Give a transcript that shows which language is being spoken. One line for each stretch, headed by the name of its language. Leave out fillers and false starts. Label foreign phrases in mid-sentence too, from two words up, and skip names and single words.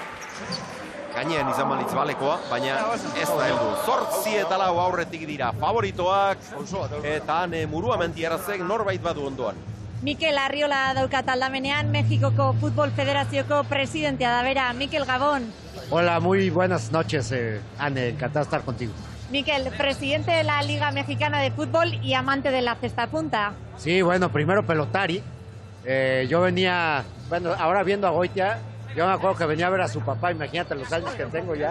Basque: Gainean izan balitz balekoa, baina ez da heldu. 8-4 aurretik dira favoritoak eta han Muruamentiarazek norbait badu ondoan. Mikel Arriola daukat aldamenean, Mexikoko Futbol Federazioko presidentea da bera. Mikel, Gabón.
Spanish: Hola, muy buenas noches, Anne, encantado de estar contigo. Mikel, presidente de la Liga Mexicana de Fútbol y amante de la cesta punta. Sí, bueno, primero pelotari. Yo venía, bueno, ahora viendo a Goitia, yo me acuerdo que venía a ver a su papá, imagínate los años que tengo ya.